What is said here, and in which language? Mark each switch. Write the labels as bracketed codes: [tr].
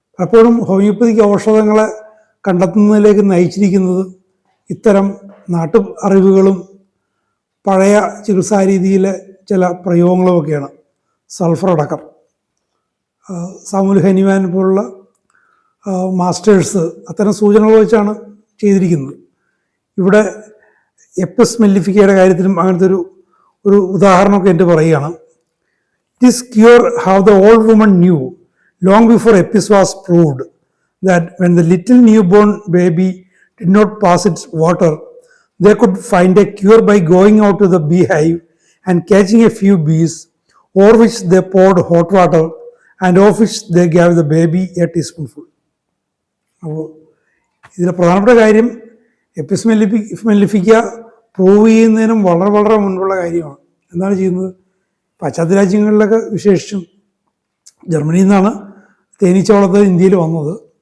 [ml] പലപ്പോഴും ഹോമിയോപ്പതിക് ഔഷധങ്ങളെ കണ്ടെത്തുന്നതിലേക്ക് നയിച്ചിരിക്കുന്നത് ഇത്തരം നാട്ടു അറിവുകളും പഴയ ചികിത്സാരീതിയിലെ ചില പ്രയോഗങ്ങളുമൊക്കെയാണ്. സൾഫർ അടക്കം സാമുൽ ഹനിമാൻ പോലുള്ള മാസ്റ്റേഴ്സ് അത്തരം സൂചനകൾ വെച്ചാണ് ചെയ്തിരിക്കുന്നത്. ഇവിടെ എപ്പിസ് മെല്ലിഫിക്കയുടെ കാര്യത്തിലും അങ്ങനത്തെ ഒരു ഉദാഹരണമൊക്കെ എൻ്റെ പറയുകയാണ്. [en] This cure how the old woman knew long before EPIS was proved that when the little newborn baby did not pass its water, they could find a cure by going out to the beehive and catching a few bees, over which they poured hot water and of which they gave the baby a teaspoonful. [ml] അപ്പോൾ ഇതിലെ പ്രധാനപ്പെട്ട കാര്യം എപ്പിസ് മെല്ലിഫിക്ക prove ചെയ്യുന്നതിനും വളരെ വളരെ മുൻപുള്ള കാര്യമാണ്. എന്താണ് ചെയ്യുന്നത്? പാശ്ചാത്യ രാജ്യങ്ങളിലൊക്കെ, വിശേഷിച്ചും ജർമ്മനിയിൽ നിന്നാണ് തേനീച്ച വളർത്തൽ ഇന്ത്യയിൽ വന്നത്.